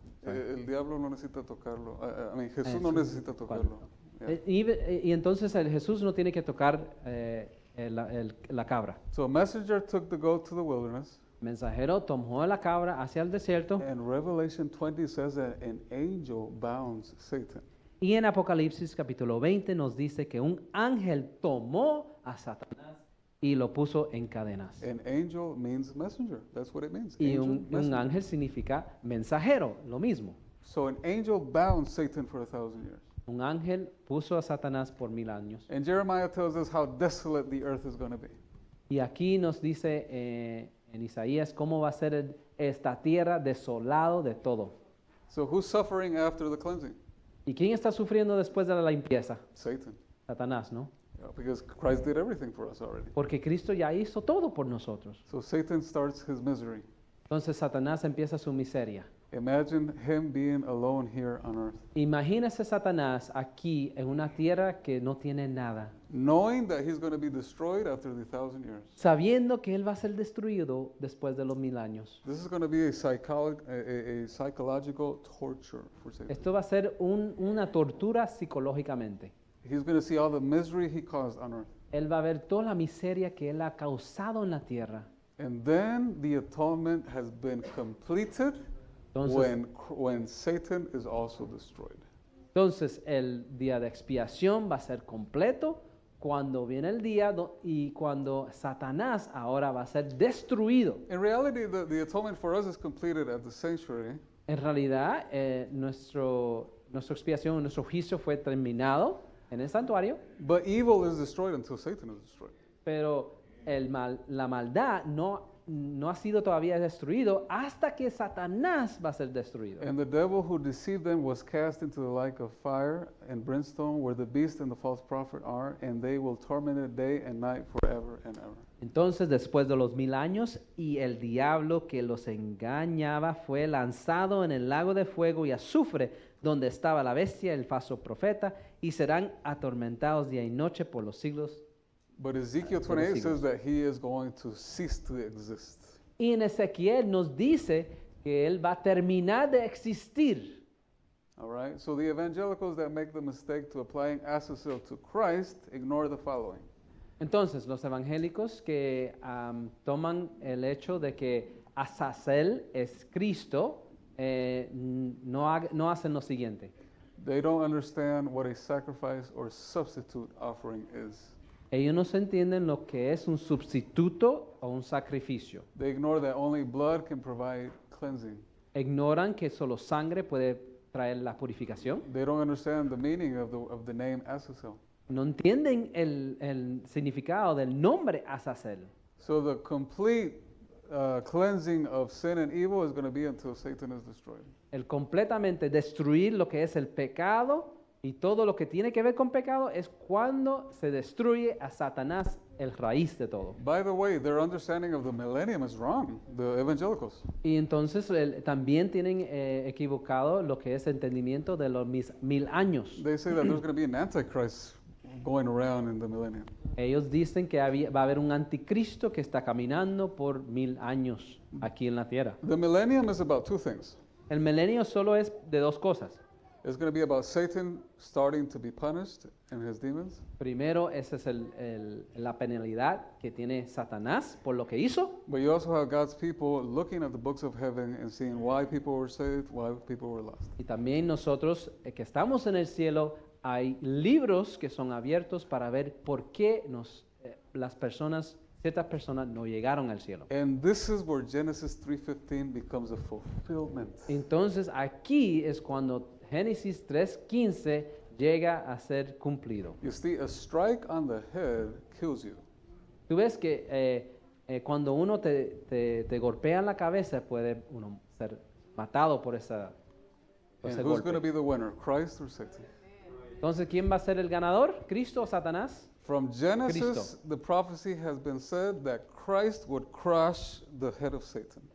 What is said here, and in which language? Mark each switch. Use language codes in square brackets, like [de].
[es] El diablo no necesita tocarlo. [en] I mean, Jesús [es] Eso, no necesita ¿cuál? tocarlo. Yeah. Y entonces Jesús no tiene que tocar la cabra. [en] So a messenger took the goat to the wilderness, [es] El mensajero tomó la cabra hacia el desierto [en] and Revelation 20 says that an angel bounds Satan. [es] y en Apocalipsis capítulo 20 nos dice que un ángel tomó a Satanás y lo puso en cadenas. [en] An angel means messenger. That's what it means. [es] Y [en] Angel, [es] un [en] messenger. [es] ángel significa mensajero, lo mismo. [en] So an angel bound Satan for 1,000 years. [es] Un ángel puso a Satanás por 1000 años. [en] And Jeremiah tells us how desolate the earth is going to be. [es] Y aquí nos dice en Isaías cómo va a ser esta tierra desolado de todo. [en] So who's suffering after the cleansing? [es] ¿Y quién está sufriendo después de la limpieza? [en] Satan. [es] Satanás, ¿no? [en] Yeah, because Christ did everything for us already. [es] Porque Cristo ya hizo todo por nosotros. [en] So Satan starts his misery. [es] Entonces Satanás empieza su miseria. [en] Imagine him being alone here on earth, [es] Imagínese Satanás aquí en una tierra que no tiene nada, [en] knowing that he's going to be destroyed after the 1,000 years. [es] sabiendo que él va a ser destruido después de los 1000 años. [en] This is going to be a psychological torture for Satan. [es] Esto va a ser una tortura psicológicamente. [en] He's going to see all the misery he caused on earth. [es] Él va a ver toda la miseria que él ha causado en la tierra. [en] And then the atonement has been completed [es] Entonces, [en] when Satan is also destroyed. [es] entonces el día de expiación va a ser completo cuando viene el día y cuando Satanás ahora va a ser destruido. [en] In reality, the atonement for us is completed at the sanctuary, [es] En realidad, nuestra expiación, nuestro juicio fue terminado en el santuario, [en] but evil is destroyed until Satan is destroyed. [es] pero la maldad no ha sido todavía destruido hasta que Satanás va a ser destruido. [en] And the devil who deceived them was cast into the lake of fire and brimstone, where the beast and the false prophet are, and they will torment it day and night forever and ever. [es] Entonces, después de los 1000 años, y el diablo que los engañaba fue lanzado en el lago de fuego y azufre, donde estaba la bestia, el falso profeta, y serán atormentados día y noche por los siglos. [en] But Ezekiel For the 28 [es] siglos. [en] says that he is going to cease to exist. [es] Y en Ezequiel nos dice que él va a terminar de existir. [en] All right? So the evangelicals that make the mistake to applying Azazel to Christ ignore the following. [es] Entonces, los evangélicos que toman el hecho de que Azazel es Cristo, no hacen lo siguiente. [en] They don't understand what a sacrifice or substitute offering is. [es] Ellos no se entienden lo que es un sustituto o un sacrificio. [en] They ignore that only blood can provide cleansing. [es] Ignoran que solo sangre puede traer la purificación. [en] They don't understand the meaning of the name Azazel. [es] No entienden el significado del nombre Azazel. [en] So the complete cleansing of sin and evil is going to be until Satan is destroyed. [es] El completamente destruir lo que es el pecado y todo lo que tiene que ver con pecado es cuando se destruye a Satanás, el raíz de todo. [en] By the way, their understanding of the millennium is wrong, the evangelicals. [es] Y entonces también tienen equivocado lo que es el entendimiento de los 1000 años. [en] They say that there's going to be an antichrist going around in the millennium. [es] Ellos dicen que va a haber un anticristo que está caminando por 1000 años aquí en la tierra. [en] The millennium is about two things. [es] El milenio solo es de dos cosas. [en] It's going to be about Satan starting to be punished and his demons. [es] Primero, esa es la penalidad que tiene Satanás por lo que hizo. [en] But you also have God's people looking at the books of heaven and seeing why people were saved, why people were lost. [es] Y también nosotros que estamos en el cielo, hay libros que son abiertos para ver por qué ciertas personas no llegaron al cielo. [en] And this is where Genesis 3:15 becomes a fulfillment. [es] Entonces aquí es cuando Génesis 3:15 llega a ser cumplido. [en] You see, a strike on the head kills you. [es] Tú ves que cuando uno te golpea en la cabeza puede uno ser matado por ese [en] And who's going to [es] golpe. [en] be the winner, Christ or Satan? [es] Entonces, ¿quién va a ser el ganador? ¿Cristo o Satanás? [en] From Genesis, [es] Cristo. [en] the prophecy has been said that Christ would crush the head of Satan.